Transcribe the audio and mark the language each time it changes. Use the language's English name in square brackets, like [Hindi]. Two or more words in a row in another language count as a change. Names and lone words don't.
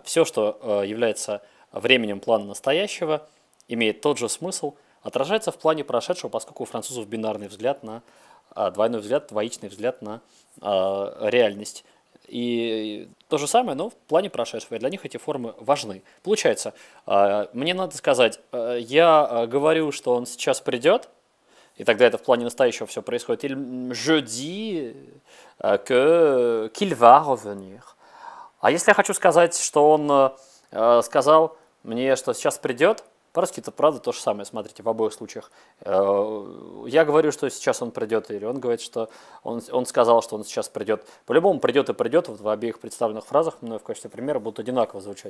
[Russian] Все, что является временем плана настоящего, имеет тот же смысл, отражается в плане прошедшего, поскольку у французов бинарный взгляд на двойной взгляд, двоичный взгляд на реальность. И то же самое, но в плане прошедшего. И для них эти формы важны. Получается, мне надо сказать, я говорю, что он сейчас придет, и тогда это в плане настоящего все происходит. [French] Или je dis qu'il va revenir. [Russian] А если я хочу сказать, что он сказал мне, что сейчас придет, по-русски это правда то же самое, смотрите, в обоих случаях. Я говорю, что сейчас он придет, или он говорит, что он сказал, что он сейчас придет. По-любому придет и придет, вот в обеих представленных фразах, мной в качестве примера, будут одинаково звучать.